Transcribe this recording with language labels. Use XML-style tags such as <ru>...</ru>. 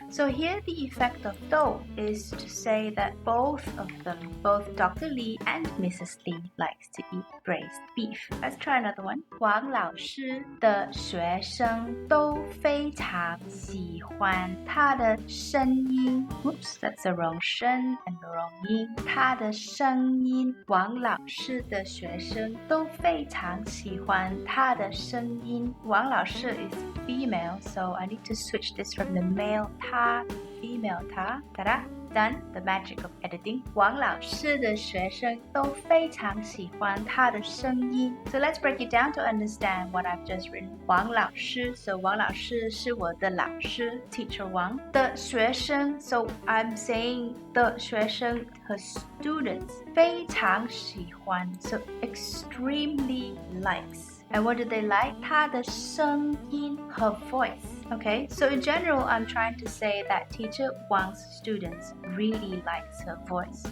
<en>So here the effect of 都 is to say that both of them, both Dr. Li and Mrs. Li likes to eat braised beef. Let's try another one.</en> <zh>王老师的学生都非常喜欢他的声音。</zh> <en>Oops, that's the wrong 声 and the wrong 音。</en> <zh>他的声音。王老师的学生都非常喜欢他的声音。</zh> <en>王老师 is female, so I need to switch this from the male 他 female 他 Ta-da! Done, the magic of editing.</en> <zh>王老师的学生都非常喜欢他的声音。</zh> <en>So let's break it down to understand what I've just written.</en> <zh>王老师</zh> <en>so</en> <zh>王老师是我的老师</zh> <en>Teacher Wang.</en> <zh>的学生</zh> <en>so I'm saying</en> <zh>的学生和</zh> <en>students</en> <zh>非常喜欢</zh> <en>so extremely likes. And what do they like?</en> <zh>他的声音</zh> <en>her voice. Okay, so in general, I'm trying to say that Teacher Wang's students really likes her voice.</en>